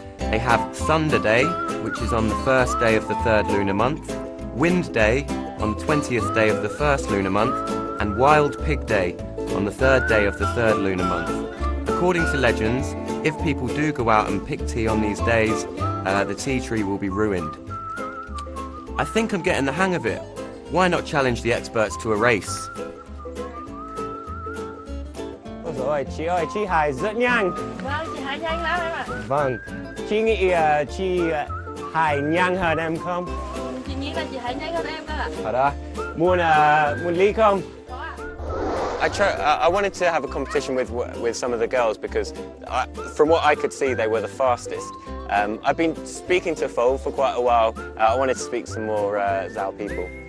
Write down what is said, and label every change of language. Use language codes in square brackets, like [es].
[en] They have Thunder Day, which is on the first day of the third lunar month, Wind Day on the 20th day of the first lunar month, and Wild Pig Day on the third day of the third lunar month. According to legends, if people do go out and pick tea on these days, the tea tree will be ruined. I think I'm getting the hang of it. Why not challenge the experts to a race? [vi] Ôi dồi ôi, chị ơi, chị hài rất nhanh. Vâng, chị hài nhanh lắm em ạ. Vâng, chị nghĩ chị hài nhanh hơn em không? Chị nghĩ là chị hài nhanh hơn em cơ ạ. Thật à? Muốn ly không? Có ạ. [en] I wanted to have a competition with some of the girls because from what I could see they were the fastest. I've been speaking to Fo for quite a while. I wanted to speak some more Zhao people.